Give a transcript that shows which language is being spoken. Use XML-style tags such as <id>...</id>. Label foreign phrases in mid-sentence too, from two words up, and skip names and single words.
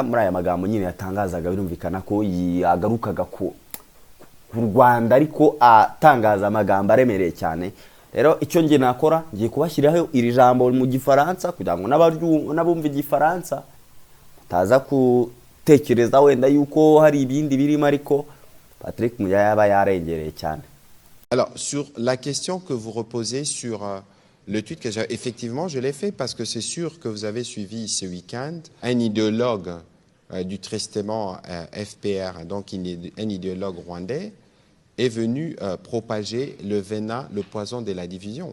<rw>Muri aya magambo nyine yatangazaga birumvikana ko yagarukaga ku Rwanda, ariko atangaza amagambo aremereye cyane. Rero icyo ngiye nakora ngiye kubashyiraho iri jambo mu Gifaransa kugira ngo n'abumva Igifaransa taza gutekereza wenda yuko hari ibindi birimo, ariko Patrick Muyaya yaba yarengereye cyane.</rw> <fr>Alors, sur la question que vous reposez sur le tweet que effectivement je l'ai fait parce que c'est sûr que vous avez suivi ce week-end un idéologue du tristement FPR, donc un idéologue rwandais, est venu propager le venin, le poison de la division.</fr>